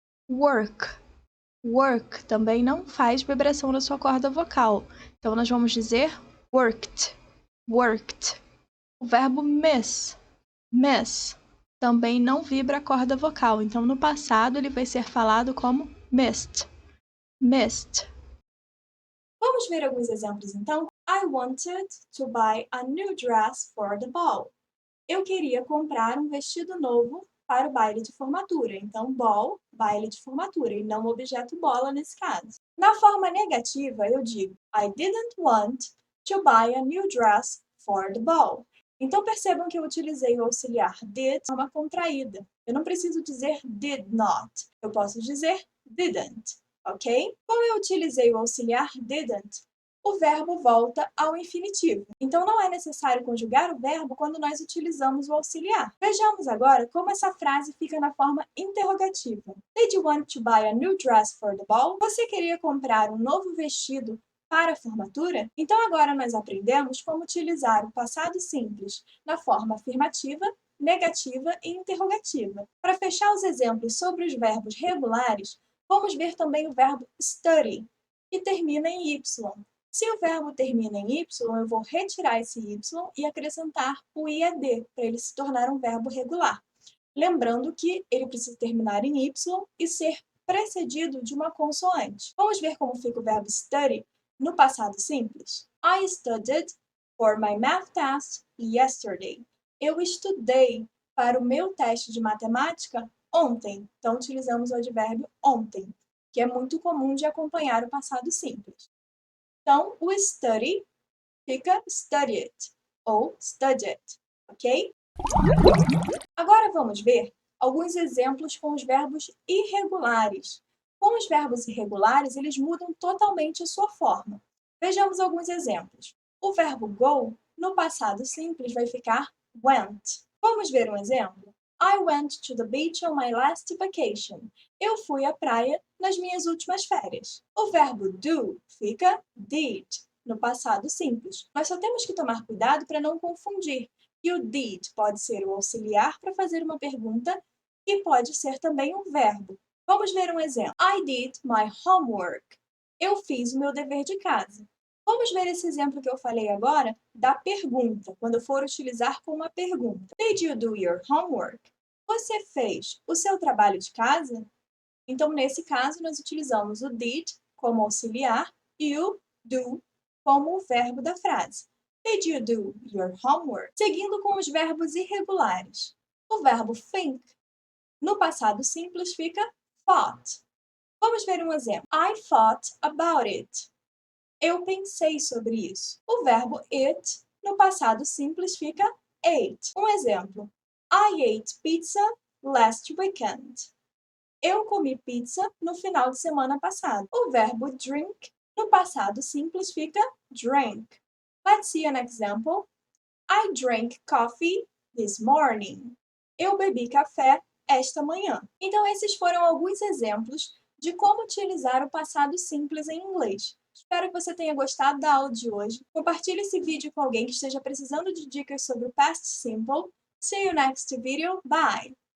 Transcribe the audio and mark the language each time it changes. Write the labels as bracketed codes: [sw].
[pt] Work, work também não faz vibração na sua corda vocal, então nós vamos dizer worked, worked. O verbo miss, miss, também não vibra a corda vocal, então no passado ele vai ser falado como missed, missed. Vamos ver alguns exemplos então? [en] I wanted to buy a new dress for the ball. [pt] Eu queria comprar um vestido novo para o baile de formatura. Então, ball, baile de formatura, e não o objeto bola nesse caso. Na forma negativa, eu digo [en] I didn't want to buy a new dress for the ball. [pt] Então, percebam que eu utilizei o auxiliar did de forma contraída. Eu não preciso dizer did not. Eu posso dizer didn't, ok? Como eu utilizei o auxiliar didn't, o verbo volta ao infinitivo. Então, não é necessário conjugar o verbo quando nós utilizamos o auxiliar. Vejamos agora como essa frase fica na forma interrogativa. [en] Did you want to buy a new dress for the ball? [pt] Você queria comprar um novo vestido para a formatura? Então, agora nós aprendemos como utilizar o passado simples na forma afirmativa, negativa e interrogativa. Para fechar os exemplos sobre os verbos regulares, vamos ver também o verbo study, que termina em y. Se o verbo termina em y, eu vou retirar esse y e acrescentar o ied, para ele se tornar um verbo regular. Lembrando que ele precisa terminar em y e ser precedido de uma consoante. Vamos ver como fica o verbo study no passado simples? [en] I studied for my math test yesterday. [pt] Eu estudei para o meu teste de matemática ontem. Então, utilizamos o advérbio ontem, que é muito comum de acompanhar o passado simples. Então, o study fica studied ou studied, ok? Agora vamos ver alguns exemplos com os verbos irregulares. Com os verbos irregulares, eles mudam totalmente a sua forma. Vejamos alguns exemplos. O verbo go, no passado simples, vai ficar went. Vamos ver um exemplo? [en] I went to the beach on my last vacation. [pt] Eu fui à praia nas minhas últimas férias. O verbo do fica did, no passado simples. Nós só temos que tomar cuidado para não confundir. E o did pode ser o auxiliar para fazer uma pergunta e pode ser também um verbo. Vamos ver um exemplo. [en] I did my homework. [pt] Eu fiz o meu dever de casa. Vamos ver esse exemplo que eu falei agora da pergunta, quando eu for utilizar com uma pergunta. [en] Did you do your homework? [pt] Você fez o seu trabalho de casa? Então, nesse caso, nós utilizamos o did como auxiliar e o do como o verbo da frase. [en] Did you do your homework? [pt] Seguindo com os verbos irregulares. O verbo think, no passado simples, fica thought. Vamos ver um exemplo. [en] I thought about it. [pt] Eu pensei sobre isso. O verbo it, no passado simples, fica ate. Um exemplo. [en] I ate pizza last weekend. [pt] Eu comi pizza no final de semana passado. O verbo drink, no passado simples, fica drank. [en] Let's see an example. I drank coffee this morning. [pt] Eu bebi café esta manhã. Então, esses foram alguns exemplos de como utilizar o passado simples em inglês. Espero que você tenha gostado da aula de hoje. Compartilhe esse vídeo com alguém que esteja precisando de dicas sobre o Past Simple. [en] See you next video. Bye!